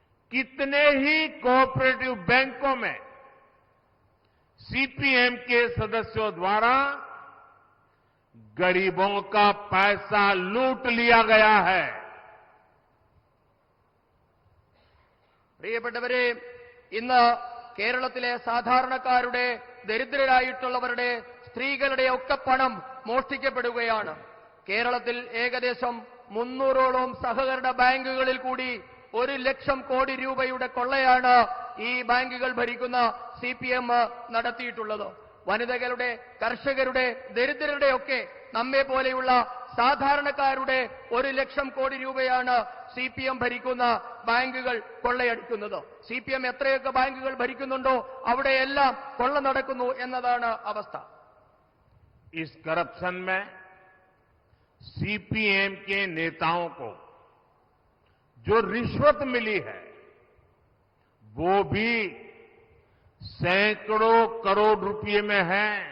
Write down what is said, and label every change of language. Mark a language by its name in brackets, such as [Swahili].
[Hindi] कितने ही कोऑपरेटिव बैंकों में सीपीएम के सदस्यों द्वारा गरीबों का पैसा लूट लिया गया है। [Malayalam] പ്രിയപ്പെട്ടവരെ, ഇന്ന് കേരളത്തിലെ സാധാരണക്കാരുടെ, ദരിദ്രരായിട്ടുള്ളവരുടെ, സ്ത്രീകളുടെ ഒക്കെ പണം മോഷ്ടിക്കപ്പെടുകയാണ്. കേരളത്തിൽ ഏകദേശം 300ഓളം സഹകരണ ബാങ്കുകളിൽ കൂടി 1 ലക്ഷം കോടി രൂപയുടെ കൊള്ളയാണ് ഈ ബാങ്കുകൾ ഭരിക്കുന്ന CPM നടത്തിയിട്ടുള്ളത്. വനിതകളുടെ, കർഷകരുടെ, ദരിദ്രരുടെ ഒക്കെ നമ്മെ പോലെയുള്ള സാധാരണക്കാരുടെ 1 ലക്ഷം കോടി രൂപയാണ് CPM ഭരിക്കുന്ന ബാങ്കുകൾ കൊള്ളയടിക്കുന്നത്. CPM എത്രയൊക്കെ ബാങ്കുകൾ ഭരിക്കുന്നുണ്ടോ അവിടെയെല്ലാം കൊള്ള നടക്കുന്നു എന്നതാണ് അവസ്ഥ. [Hindi] इस करप्शन में CPM के नेताओं को जो रिश्वत मिली है वो भी सैकड़ों करोड़ रुपए में है।